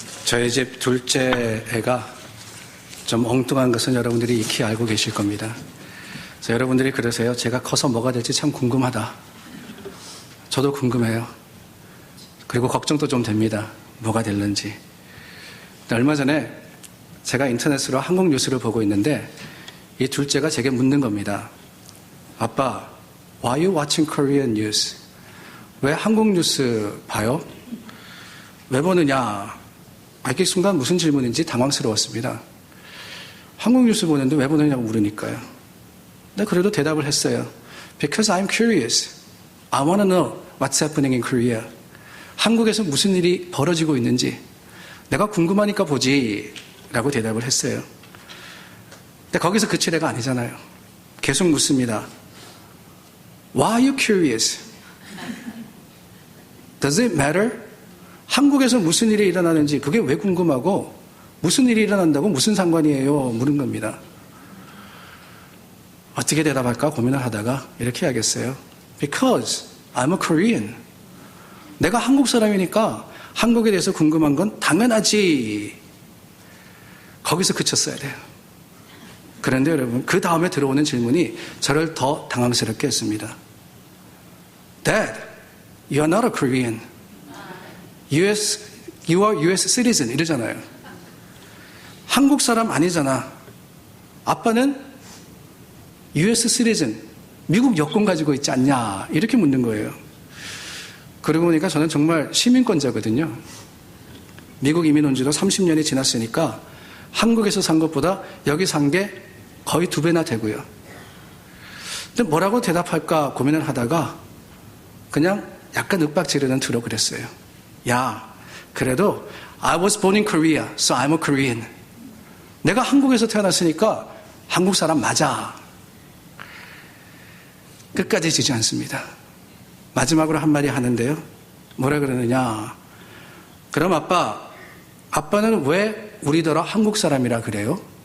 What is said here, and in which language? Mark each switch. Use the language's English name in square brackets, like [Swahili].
[Korean] 저희 집 둘째 애가 좀 엉뚱한 것은 여러분들이 익히 알고 계실 겁니다. 그래서 여러분들이 그러세요. 제가 커서 뭐가 될지 참 궁금하다. 저도 궁금해요. 그리고 걱정도 좀 됩니다. 뭐가 될는지. 얼마 전에 제가 인터넷으로 한국 뉴스를 보고 있는데 이 둘째가 제게 묻는 겁니다. 아빠, [English] why you watching Korean news? [Korean] 왜 한국 뉴스 봐요? 왜 보느냐? 이 순간 무슨 질문인지 당황스러웠습니다. 한국 뉴스 보는데 왜 보느냐고 물으니까요. 근데 그래도 대답을 했어요. [English] Because I'm curious. I want to know what's happening in Korea. [Korean] 한국에서 무슨 일이 벌어지고 있는지 내가 궁금하니까 보지 라고 대답을 했어요. 근데 거기서 그칠 애가 아니잖아요. 계속 묻습니다. [English] Why are you curious? Does it matter? [Korean] 한국에서 무슨 일이 일어나는지 그게 왜 궁금하고 무슨 일이 일어난다고 무슨 상관이에요? 물은 겁니다. 어떻게 대답할까 고민을 하다가 이렇게 해야겠어요. [English] Because I'm a Korean. [Korean] 내가 한국 사람이니까 한국에 대해서 궁금한 건 당연하지. 거기서 그쳤어야 돼요. 그런데 여러분, 그 다음에 들어오는 질문이 저를 더 당황스럽게 했습니다. [English] Dad, you are not a Korean. You are US citizen. [Korean] 이러잖아요. 한국 사람 아니잖아. 아빠는 [English] US citizen. [Korean] 미국 여권 가지고 있지 않냐. 이렇게 묻는 거예요. 그러고 보니까 저는 정말 시민권자거든요. 미국 이민 온 지도 30년이 지났으니까 한국에서 산 것보다 여기 산 게 거의 2배나 되고요. 근데 뭐라고 대답할까 고민을 하다가 그냥 약간 윽박지르는 투로 그랬어요. 야, 그래도 [English] I was born in Korea, so I'm a Korean. [Korean] 내가 한국에서 태어났으니까 한국 사람 맞아. 끝까지 지지 않습니다. 마지막으로 한마디 하는데요. 뭐라 그러느냐. 그럼 아빠는 왜 우리더러 한국 사람이라 그래요?